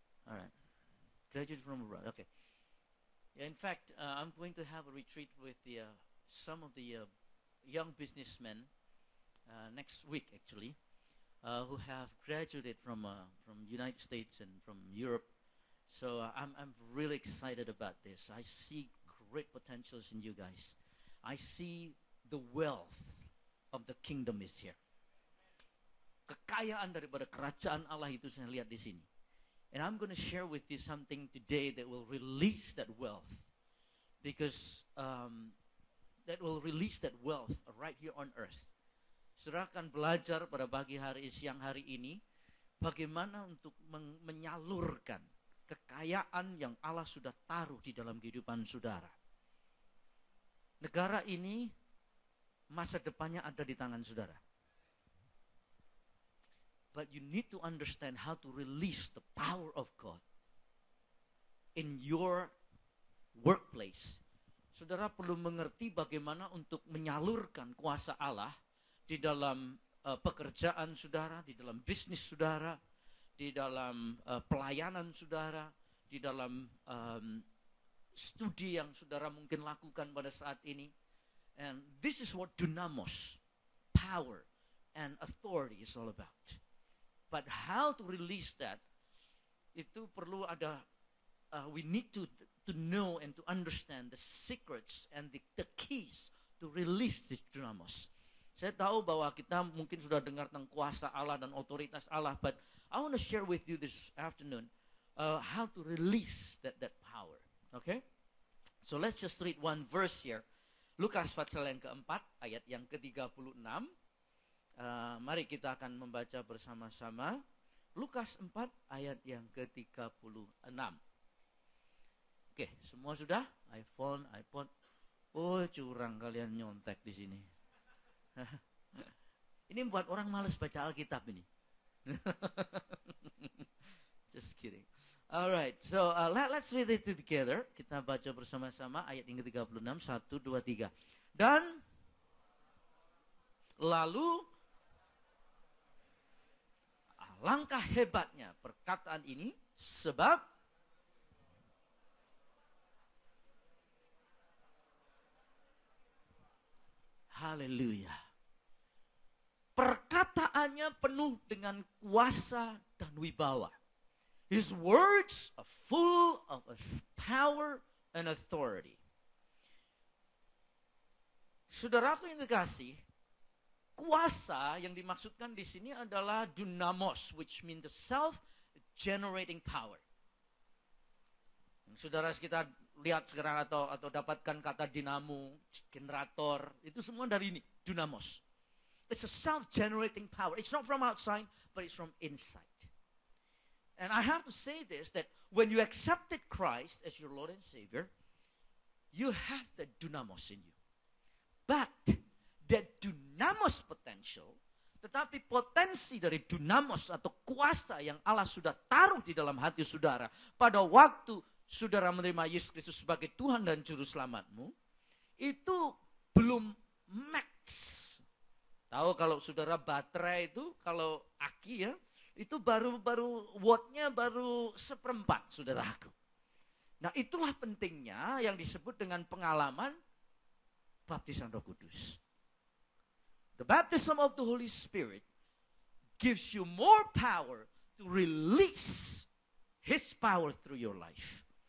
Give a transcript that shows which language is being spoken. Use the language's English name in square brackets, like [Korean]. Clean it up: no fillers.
[English] All right, graduated from abroad. Okay. Yeah, in fact, I'm going to have a retreat with some of the young businessmen next week, actually, who have graduated from United States and from Europe. So I'm really excited about this. I see great potentials in you guys. I see the wealth of the kingdom is here. [Indonesian] Kekayaan daripada kerajaan Allah itu saya lihat di sini. [English] And I'm going to share with you something today that will release that wealth. Because that will release that wealth right here on earth. [Indonesian] Saudara akan belajar pada pagi hari, siang hari ini, bagaimana untuk menyalurkan kekayaan yang Allah sudah taruh di dalam kehidupan saudara. Negara ini, masa depannya ada di tangan saudara. [English] But you need to understand how to release the power of God in your workplace. [Indonesian] Saudara perlu mengerti bagaimana untuk menyalurkan kuasa Allah di dalam pekerjaan saudara, di dalam bisnis saudara, di dalam pelayanan saudara, di dalam studi yang saudara mungkin lakukan pada saat ini. [English] And this is what dunamos, power and authority is all about. But how to release that, [Indonesian] itu perlu ada, [English] we need to know and to understand the secrets and the keys to release this dunamos. [Indonesian] Saya tahu bahwa kita mungkin sudah dengar tentang kuasa Allah dan otoritas Allah, [English] but I want to share with you this afternoon how to release that power. Okay? So let's just read one verse here. [Indonesian] Lukas pasal yang keempat, ayat yang ke-36. Mari kita akan membaca bersama-sama. Lukas 4 ayat yang ke-36. Oke, semua sudah? iPhone, iPod. Oh, curang kalian nyontek di sini. Ini buat orang malas baca Alkitab ini. [English] Just kidding. Alright, so let's read it together. [Indonesian] Kita baca bersama-sama ayat yang ke-36, 1, 2, 3. Dan Lalu, alangkah hebatnya perkataan ini, sebab haleluya. Perkataannya penuh dengan kuasa dan wibawa. [English] His words are full of power and authority. [Indonesian] Saudaraku yang kekasih, kuasa yang dimaksudkan di sini adalah dunamos, [English] which means the self-generating power. [Indonesian] Saudara kita lihat sekarang atau dapatkan kata dinamo, generator, itu semua dari ini, dunamos. [English] It's a self-generating power. It's not from outside, but it's from inside. And I have to say this, that when you accepted Christ as your Lord and Savior, you have the dunamos in you. But that dunamos potential, [Indonesian] tetapi potensi dari dunamos atau kuasa yang Allah sudah taruh di dalam hati saudara pada waktu saudara menerima Yesus Kristus sebagai Tuhan dan Juru Selamatmu, itu belum max. Tahu kalau saudara baterai itu, kalau aki ya, itu baru wattnya baru 1/4, saudaraku. Nah itulah pentingnya yang disebut dengan pengalaman baptisan Roh Kudus. [English] The baptism of the Holy Spirit gives you more power to release His power through your life.